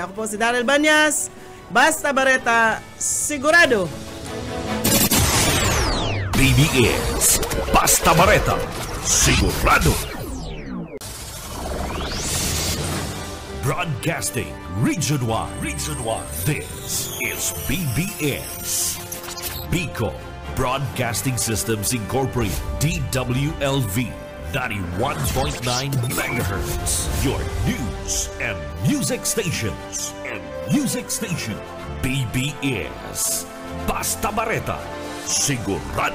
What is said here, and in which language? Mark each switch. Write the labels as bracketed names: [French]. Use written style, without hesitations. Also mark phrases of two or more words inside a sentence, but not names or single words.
[Bikol] Ako po si Daryl Banyas, basta bareta, sigurado. BBS Basta Bareta, sigurado. [English] Broadcasting Region 1. This is BBS. Bicol Broadcasting Systems Incorporated, DWLV 91.9 MHz. Your news and music stations. [Bikol] BBS Basta Bareta, sigurado.